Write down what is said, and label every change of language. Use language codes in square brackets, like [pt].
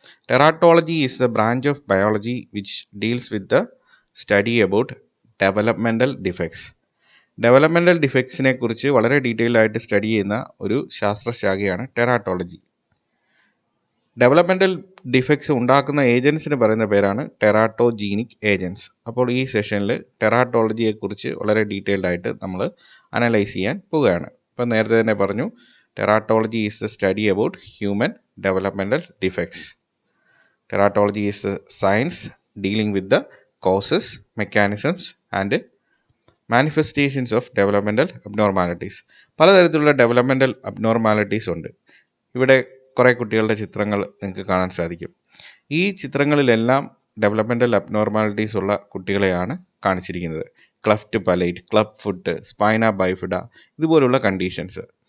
[en] Teratology is the branch of biology which deals with the study about developmental defects. [ml] Developmental ഡിഫക്ട്സിനെ കുറിച്ച് വളരെ detailed ആയിട്ട് study ചെയ്യുന്ന ഒരു ശാസ്ത്രശാഖയാണ് ടെറാട്ടോളജി. Developmental defects ഉണ്ടാക്കുന്ന ഏജൻസിന് പറയുന്ന പേരാണ് ടെറാട്ടോജീനിക് ഏജൻസ്. അപ്പോൾ ഈ സെഷനിൽ ടെറാട്ടോളജിയെക്കുറിച്ച് വളരെ ഡീറ്റെയിൽഡ് ആയിട്ട് നമ്മൾ അനലൈസ് ചെയ്യാൻ പോവുകയാണ്. ഇപ്പം നേരത്തെ തന്നെ പറഞ്ഞു, [en] Teratology is the study about human developmental defects. Teratology is the science dealing with the causes, mechanisms and manifestations of developmental abnormalities. [ml] പലതരത്തിലുള്ള ഡെവലപ്മെൻ്റൽ അബ്നോർമാലിറ്റീസ് ഉണ്ട്. ഇവിടെ കുറേ കുട്ടികളുടെ ചിത്രങ്ങൾ നിങ്ങൾക്ക് കാണാൻ സാധിക്കും. ഈ ചിത്രങ്ങളിലെല്ലാം ഡെവലപ്മെൻ്റൽ അബ്നോർമാലിറ്റീസ് ഉള്ള കുട്ടികളെയാണ് കാണിച്ചിരിക്കുന്നത്. ക്ലഫ്റ്റ് പലേറ്റ്, ക്ലബ് ഫുട്ട്, സ്പൈന ബൈഫിഡ, ഇതുപോലുള്ള കണ്ടീഷൻസ്.